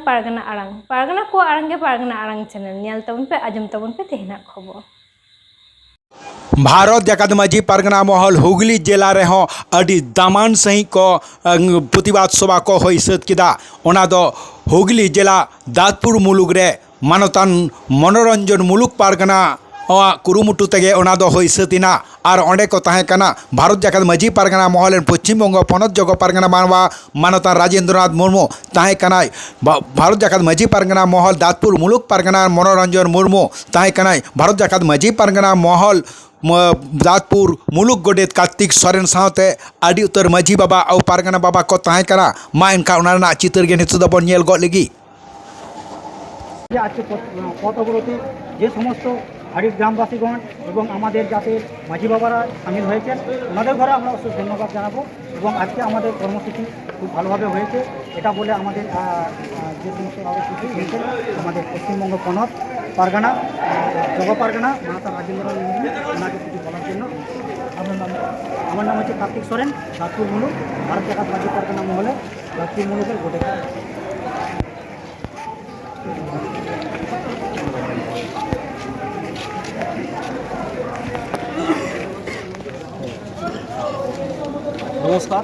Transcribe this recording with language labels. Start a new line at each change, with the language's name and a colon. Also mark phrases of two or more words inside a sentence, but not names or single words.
Santali: pargana ko arang ge pargana arang channel nyal tabun pe ajum tabun pe tehna खबर भारत जाकत माझी परगना महल हुगली जिला रेहों अड़ी दामान सही को प्रतिबाद सभा को होई सत किदा ओना दो हुगली जिला दादपुर मुलुग रे मानतान मनोरंजन मुलुग परगना कुरुमुटु तेगे ओना दो होई सतिना और ओंडे को ताहे कना भारत जाकत माझी परगना महल पश्चिम बंग पनत जगो परगना मानवा मानतान राजेंद्रनाथ मुर्मू ताहे कनाय भारत जाकत माझी परगना महल दादपुर मुलुग परगना मनोरंजन मुर्मू ताहे कनाय भारत जाकत माझी परगना महल दादपुर मुलुग गोडेत कार्तिक सोरेन साथे आदि उतर माझी बाबा और पारगना बाबा को ताहे कना मा इनका उनारना चितर गे नितु दबन नेल गो लगी
Bangla: আজ পথ অবরোধে যে সমস্ত হাড়ির গ্রামবাসীগণ এবং আমাদের যাতে মাঝি বাবারা সামিল হয়েছেন ওনাদের ঘরে আমরা অবশ্যই ধন্যবাদ জানাবো এবং আজকে আমাদের কর্মসূচি খুব ভালোভাবে হয়েছে এটা বলে আমাদের যে সমস্ত কর্মসূচি হয়েছে আমাদের পশ্চিমবঙ্গ পনত পারগানা জগ পারগানা মাতা রাজেন্দ্রনাথ মুর্মু ওনাকে কিছু বলার জন্য আমার নাম হচ্ছে কার্তিক সোরেন দাদপুর মুলুক ভারত জাকাত মাঝি পারগানা মহলে দাদপুর মুলুকের গোটে নমস্কার।